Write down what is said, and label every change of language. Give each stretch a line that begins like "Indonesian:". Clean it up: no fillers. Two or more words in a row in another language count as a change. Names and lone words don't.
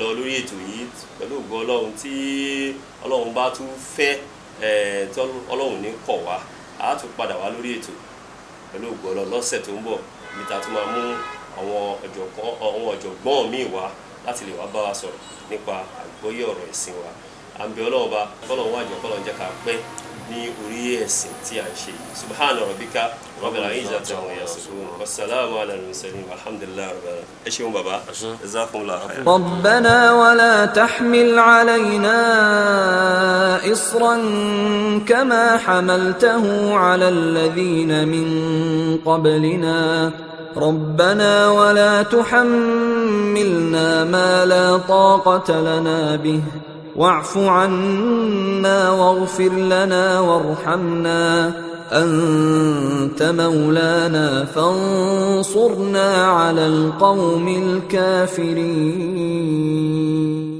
Yoruba: lórí ètò yìí pẹ̀lú ògo Ọlọ́run tí Ọlọ́run bá tún fẹ́ tí Ọlọ́run ní kọ̀ wá a tún padà wá lórí ètò pẹ̀lú ògo Ọlọ́run lọ́sẹ̀ tó ń bọ̀ níta tó máa mú àwọn ọ̀jọ̀gbọ́n míì wá láti lè wá bá wa sọ̀rọ̀ nípa àgbọ́yé ọ̀rọ̀ ẹ̀sìn wa à ń bẹ Ọlọ́run bá Ọlọ́run wájú Ọlọ́run jẹ́ ká pẹ́ ní orí ẹ̀sìn tí a ń ṣe yìí
Arabic: سبحان ربك رب العزة عما يصفون والسلام على المرسلين والحمد لله رب العالمين
Yoruba: ẹ ṣeun bàbá
Arabic: جزاكم الله خيرا. ربنا ولا تحمل علينا إصرا كما حملته على الذين من قبلنا ربنا ولا تحملنا ما لا طاقة لنا به واعف عنا واغفر لنا وارحمنا أنت مولانا فانصرنا على القوم الكافرين.